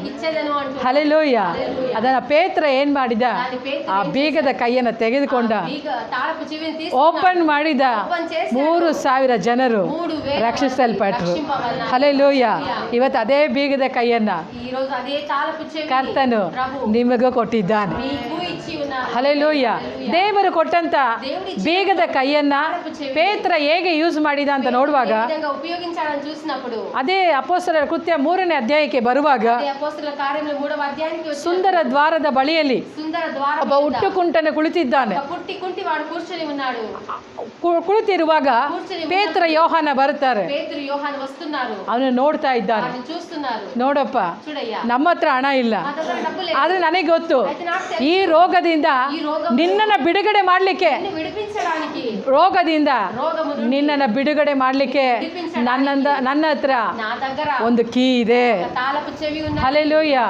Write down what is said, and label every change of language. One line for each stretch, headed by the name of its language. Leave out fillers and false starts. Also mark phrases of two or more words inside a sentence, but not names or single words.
Telugu: ఇచ్చేదను అంటూ
Kannada: ಹಲ್ಲೆಲೂಯ. ಅದನ್ನ ಪೇತ್ರ ಏನ್ ಮಾಡಿದ? ಆ ಬೀಗದ ಕೈಯನ್ನ ತೆಗೆದುಕೊಂಡ,
Telugu: తాళపు చెవిని తీసి
Kannada: ಓಪನ್ ಮಾಡಿದ. 3,000 ಜನರು 3,000 ರಕ್ಷಿಸಲ್ಪಟ್ರು. ಹಲ್ಲೆಲೂಯ. ಇವತ್ತು ಅದೇ ಬೀಗದ ಕೈಯನ್ನ
Telugu: ఈ రోజు అదే తాళపు చెవి
Kannada: ಕರ್ತನು
Telugu: ప్రభు
Kannada: ನಿಮಗೂ ಕೊಟ್ಟಿದ್ದಾನೆ.
Telugu: మీకు ఇచ్చి ఉన్నారు.
Kannada: ಹಲ್ಲೆಲೂಯ. ದೇವರು ಕೊಟ್ಟಂತ ಬೀಗದ ಕೈಯನ್ನ ಪೇತ್ರ ಹೇಗೆ ಯೂಸ್ ಮಾಡಿದ ಅಂತ ನೋಡುವಾಗ
Telugu: ఏ విధంగా ఉపయోగించాడని చూసినప్పుడు
Kannada: ಅದೇ ಅಪೊಸ್ತಲರ ಕೃತ್ಯ 3ನೇ ಅಧ್ಯಾಯಕ್ಕೆ ಬರುವಾಗ
Telugu: అదే అపోస్తలుల కార్యములు 3వ అధ్యాయానికి వచ్చి
Kannada: ಸುಂದರ ದ್ವಾರದ ಬಳಿಯಲ್ಲಿ
Telugu: సుందర ద్వారం
Kannada: ಒಬ್ಬ ಹುಟ್ಟುಕುಂಟನು ಕುಳಿತಿದ್ದಾನೆ.
Telugu: ఒక కుంటి వాడు కూర్చొని ఉన్నాడు.
Kannada: ಕುಳಿತಿರುವಾಗ ಪೇತ್ರ ಯೋಹಾನ ಬರ್ತಾರೆ.
Telugu: పేతురు యోహాను వస్తున్నారు.
Kannada: ಅವನು ನೋಡ್ತಾ ಇದ್ದಾನೆ.
Telugu: వారిని చూస్తున్నారు.
Kannada: ನೋಡಪ್ಪ,
Telugu: చూడయ్యా,
Kannada: ನಮ್ಮ ಹತ್ರ ಹಣ ಇಲ್ಲ,
Telugu: మా దగ్గర డబ్బు లేదు.
Kannada: ಆದ್ರೆ ನನಗೆ ಗೊತ್ತು
Telugu: అయితే నాకు తెలుసు,
Kannada: ಈ ರೋಗದಿಂದ
Telugu: ఈ రోగం
Kannada: ನಿನ್ನನ್ನ ಬಿಡುಗಡೆ ಮಾಡ್ಲಿಕ್ಕೆ,
Telugu: నిన్ను విడిపించడానికి,
Kannada: ರೋಗದಿಂದ
Telugu: రోగము నుండి
Kannada: ನಿನ್ನನ್ನ ಬಿಡುಗಡೆ ಮಾಡ್ಲಿಕ್ಕೆ ನನ್ನ ಹತ್ರ
Telugu: నా దగ్గర
Kannada: ಒಂದು ಕೀ ಇದೆ.
Telugu: ఒక తాళపు చెవి ఉన్నది.
Kannada: ಹಲ್ಲೆಲೂಯ.